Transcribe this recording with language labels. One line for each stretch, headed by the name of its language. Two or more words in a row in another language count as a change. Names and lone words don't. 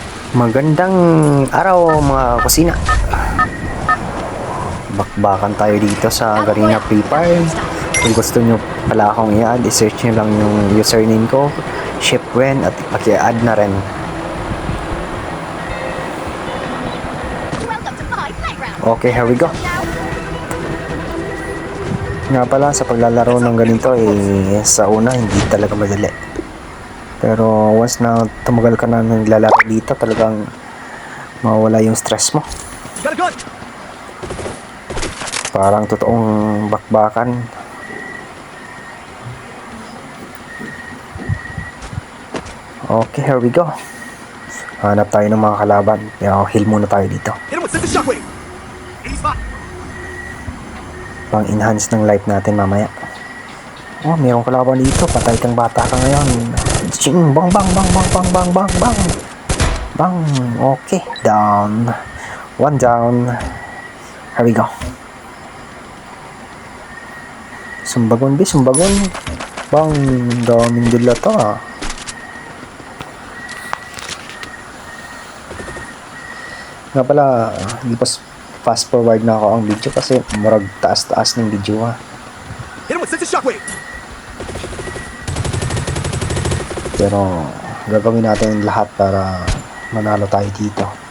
Filipino: Magandang araw mga kusina. Bakbakan tayo dito sa Garena Free Fire. Kung gusto nyo pala akong i-add, i-search nyo lang yung username ko, Shipwen, at paki-add na rin.
English: Okay, here we go.
Filipino: Nga pala, sa paglalaro ng ganito, sa una hindi talaga madali. Pero once na tumagal ka na naglalaro dito, talagang mawala yung stress mo. Parang totoong bakbakan.
English: Okay, here we go.
Filipino: Hanap tayo ng mga kalaban. Heal muna tayo dito. Pang enhance ng life natin mamaya. Oh, mayroong kalaban dito. Patay kang bata ka ngayon. Ching, bang bang bang bang bang bang bang bang. Bang.
English: Okay, down. One down. Here we go.
Cebuano: Sumbagon be, sumbagon.
Filipino: Bang, daming dila to ah. Nga pala, hindi pa
English: fast forward
Filipino: na ako ang video kasi
Cebuano: marag taas-taas
Filipino: ng video ha. Pero gagawin natin lahat para manalo tayo dito.